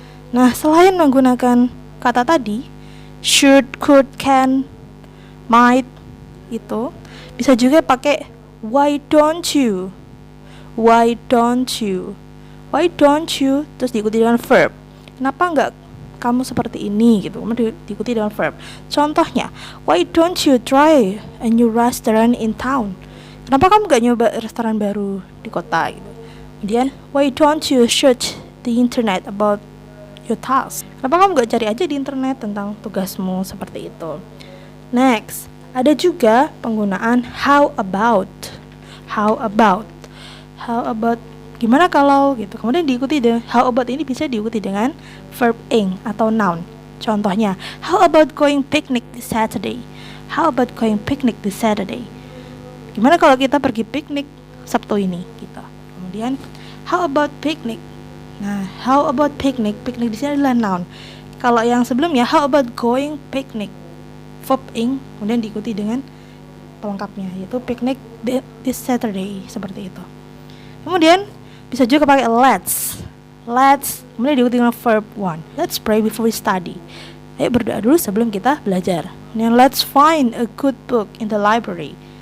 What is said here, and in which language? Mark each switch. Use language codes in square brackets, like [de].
[id] Nah, selain menggunakan kata tadi, should, could, can, might itu bisa juga pakai [en] why don't you, why don't you, [id] why don't you, terus diikuti dengan verb. Kenapa enggak kamu seperti ini gitu, kemudian diikuti dengan verb. Contohnya, [en] why don't you try a new restaurant in town? [id] Kenapa kamu enggak nyoba restoran baru di kota gitu. Kemudian, [en] why don't you search the internet about your task? [id] Kenapa kamu enggak cari aja di internet tentang tugasmu seperti itu. Next, ada juga penggunaan how about. How about gimana kalau gitu. Kemudian diikuti dengan how about ini bisa diikuti dengan verb ing atau noun. Contohnya, [en] how about going picnic this Saturday? How about going picnic this Saturday? [id] Gimana kalau kita pergi piknik Sabtu ini gitu. Kemudian [en] how about picnic? [id] Nah, [en] how about picnic? [id] Picnic di sini adalah noun. Kalau yang sebelumnya [en] how about going picnic? [id] Verb ing kemudian diikuti dengan pelengkapnya yaitu picnic this Saturday seperti itu. Kemudian bisa juga pakai let's kemudian diikuti dengan verb one. [en] Let's pray before we study. [id] Ayo berdoa dulu sebelum kita belajar. Kemudian [en] let's find a good book in the library.